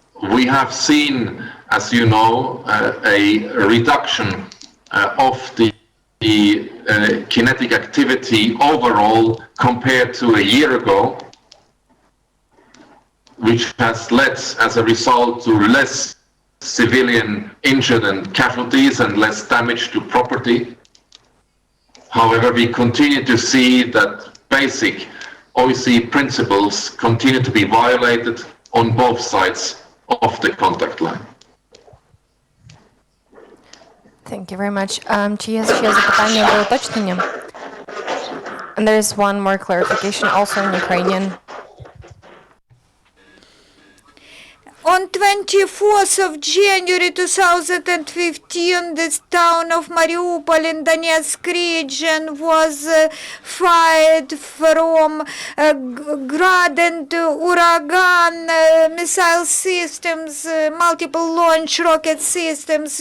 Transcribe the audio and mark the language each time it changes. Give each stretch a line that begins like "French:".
English: We have seen, as you know, a reduction of the kinetic activity overall compared to a year ago, which has led, as a result, to less civilian injured and casualties and less damage to property. However, we continue to see that basic OSCE principles continue to be violated on both sides of the contact line. Thank you very much.
Ukrainian: Чи є ще запитання або уточнення?
English: And there is one more clarification also in Ukrainian. On 24th of January 2015, the town of Mariupol in Donetsk region was fired from Grad and Uragan missile systems, multiple launch rocket systems.